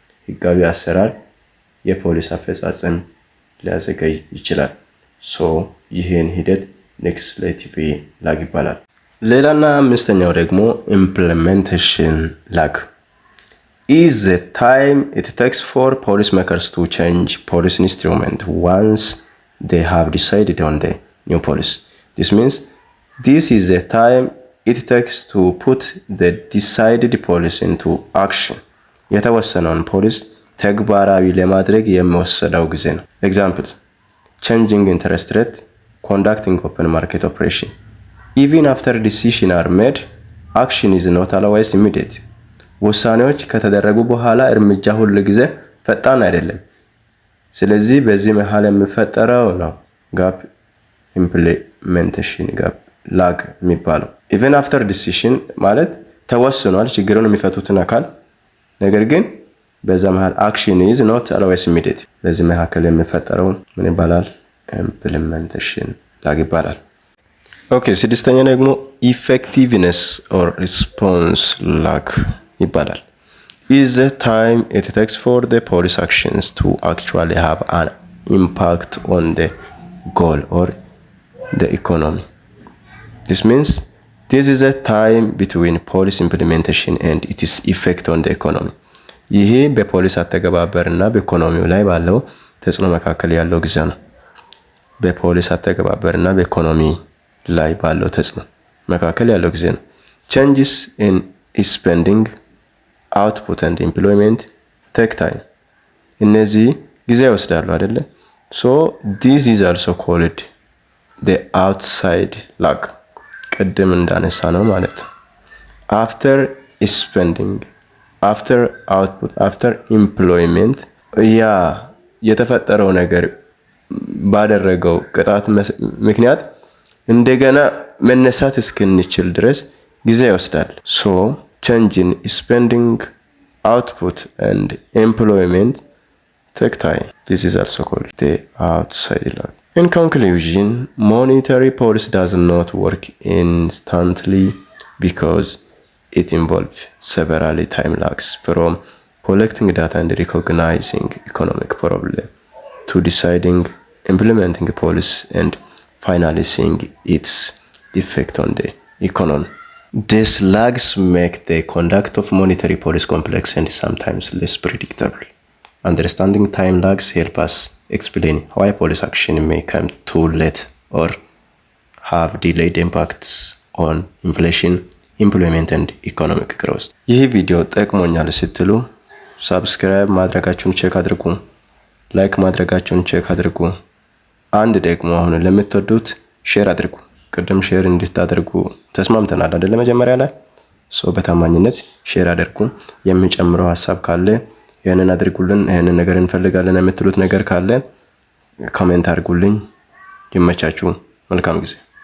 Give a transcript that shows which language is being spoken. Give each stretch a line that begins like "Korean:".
Amharic: ህጋዊ አሰራር የፖሊስ አፈጻጸም ሊያዘገይ ይችላል። ይህን ሂደት ሌጅስሌቲቭ ላግ ይባላል። ሌላና አምስተኛው ደግሞ ኢምፕሊሜንቴሽን ላግ
English: is the time it takes for policymakers to change policy instrument once they have decided on the new policy. This means this is the time it takes to put the decided policy into action.
Amharic: የተወሰነውን ፖሊሲ ተግባራዊ ለማድረግ የሚወሰደው ጊዜ ነው። ኤግዛምፕል
English: changing interest rate, conducting open market operation. Even after decisions are made, action is not always immediate.
Amharic: ውሳኔዎች ከተደረጉ በኋላ እርምጃ ሁሉ ጊዜ ፈጣን አይደለም። ስለዚህ በዚህ መሃል የሚፈጠረው ነው ጋፕ ኢምፕሊሜንቴሽን ጋፕ ላግ የሚባለው።
English: even after decision
Amharic: ማለት ተወስኗል ችግሩን የሚፈቱትን አካል ነገር ግን በዛ መሃል
English: action is not always immediate.
Amharic: በዚህ መካከል የሚፈጠረው ምን ይባላል? ኢምፕሊሜንቴሽን ላግ ይባላል። ኦኬ፣ ስድስተኛ ደግሞ ኢፌክቲቭነስ ኦር ሪስፖንስ ላግ
English: ይባላል። is the time it takes for the police actions to actually have an impact on the goal or the economy. This means this is a time between policy implementation and its effect on the economy.
Amharic: ይሄ በፖሊስ አተገባበርና በኢኮኖሚው ላይ ባለው ተጽዕኖ መካከል ያለው ጊዜ ነው። በፖሊስ አተገባበርና በኢኮኖሚ ላይ ባለው ተጽዕኖ መካከል ያለው ጊዜ ነው።
English: changes in spending, output and employment take time.
Amharic: እነዚህ ጊዜ ይወስዳሉ አይደለ?
English: so this is also called the outside lag.
Amharic: ቅድም እንዳነሳ ነው ማለት ነው።
English: after spending, after output, after employment
Amharic: ያ የተፈጠረው ነገር ባደረገው ቅጣት ምክንያት እንደገና መነሳት እስክንችል ድረስ ጊዜ ይወስዳል።
English: so change in spending, output and employment take time. This is also called the outside lag. In conclusion, monetary policy does not work instantly because it involves several time lags from collecting data and recognizing economic problem to deciding, implementing policy and finally seeing its effect on the economy. These lags make the conduct of monetary policy complex and sometimes less predictable. Understanding time lags help us explain why policy action may come too late or have delayed impacts on inflation, employment and economic growth.
Amharic: ይህ ቪዲዮ ጠቅሞኛል ስትሉ ሰብስክራይብ ማድረጋችሁን ቼክ አድርጉ፣ ላይክ ማድረጋችሁን ቼክ አድርጉ። አንድ ደግሞ አሁን ለምትወዱት ሼር አድርጉ። ቅድም ሼር እንድታደርጉ ተስማምተናል አይደል? መጀመሪያ ላይ በታማኝነት ሼር አድርጉ። የሚጨምረው ሐሳብ ካለ ያንን አድርጉልን። ይሄንን ነገር እንፈልጋለን የምትሉት ነገር ካለ ኮሜንት አድርጉልኝ። ይመቻችሁ። መልካም ጊዜ